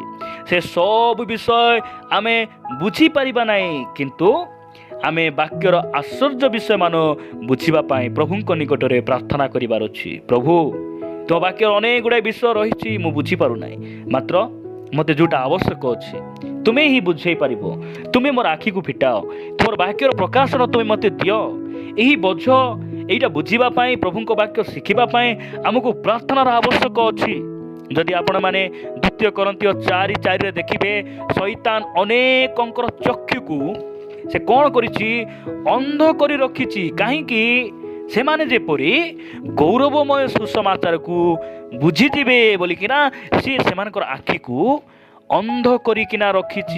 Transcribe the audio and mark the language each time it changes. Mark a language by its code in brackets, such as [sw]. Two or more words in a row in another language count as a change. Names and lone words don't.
[or] ସେ ସବୁ ବିଷୟ ଆମେ ବୁଝିପାରିବା ନାହିଁ, କିନ୍ତୁ ଆମେ ବାକ୍ୟର ଆଶ୍ଚର୍ଯ୍ୟ ବିଷୟମାନ ବୁଝିବା ପାଇଁ ପ୍ରଭୁଙ୍କ ନିକଟରେ ପ୍ରାର୍ଥନା କରିବାର ଅଛି। ପ୍ରଭୁ, ତୁମ ବାକ୍ୟର ଅନେକ ଗୁଡ଼ାଏ ବିଷୟ ରହିଛି, ମୁଁ ବୁଝିପାରୁନାହିଁ, ମାତ୍ର ମୋତେ ଯେଉଁଟା ଆବଶ୍ୟକ ଅଛି ତୁମେ ହିଁ ବୁଝେଇ ପାରିବ। ତୁମେ ମୋର ଆଖିକୁ ଫିଟାଅ, ତୁମର ବାକ୍ୟର ପ୍ରକାଶନ ତୁମେ ମୋତେ ଦିଅ। ଏହି ବୋଝ ଏଇଟା ବୁଝିବା ପାଇ, ପ୍ରଭୁଙ୍କ ବାକ୍ୟ ଶିଖିବା ପାଇ ଆମକୁ ପ୍ରାର୍ଥନାର ଆବଶ୍ୟକ ଅଛି। ଯଦି ଆପଣମାନେ 2 Corinthians 4:4 ଦେଖିବେ, ଶୈତାନ ଅନେକଙ୍କର ଚକ୍ଷୁକୁ ସେ କ'ଣ କରିଛି? ଅନ୍ଧ କରି ରଖିଛି। କାହିଁକି? ସେମାନେ ଯେପରି ଗୌରବମୟ ସୁସମାଚାରକୁ ବୁଝିଯିବେ ବୋଲିକିନା ସେ ସେମାନଙ୍କର ଆଖିକୁ ଅନ୍ଧ କରିକିନା ରଖିଛି।